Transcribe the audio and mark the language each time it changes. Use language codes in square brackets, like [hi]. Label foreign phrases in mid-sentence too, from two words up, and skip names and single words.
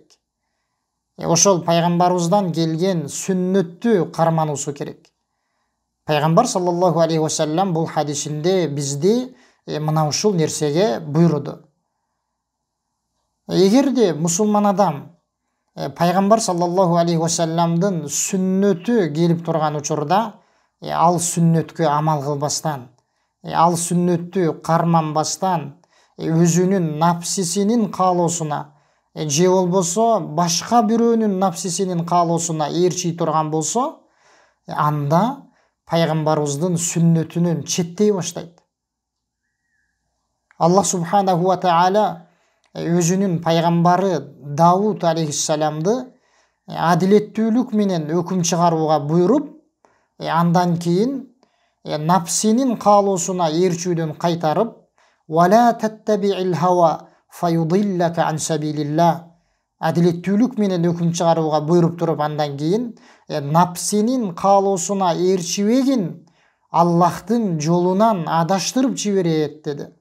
[ky] Ошол Пайгамбарыбыздан келген сүннөттү кармануусу керек. Пайгамбар [ar] صلى الله عليه وسلم [ky] бұл хадисинде бизди мына ушул нерсеге буйруду. Эгерде мусулман адам Пайгамбар [ar] صلى الله عليه وسلم [ky] сүннөтү келип турган учурда ал сүннөткө амал кылбастан, ал сүннөттү карманбастан, өзүнүн напсисинин каалоосуна же болбосо башка бирөөнүн напсисинин каалоосуна ээрчий турган болсо, анда Пайгамбарыбыздын сүннөтүнөн четтей баштайт. [ar] الله سبحانه وتعالى [ky] өзүнүн пайгамбары Дауд алейхиссаламды адилеттүүлүк менен өкүм чыгарууга буйруп, андан кийин напсинин каалоосуна ээрчүүдөн кайтарып, [ar] «ولا تتبع الهوى فيضلك عن سبيل الله» [ky] адилеттүүлүк менен өкүм чыгарууга буйруп туруп, андан кийин напсинин каалоосуна ээрчибегин Аллахтын жолунан адаштырып жиберет деди.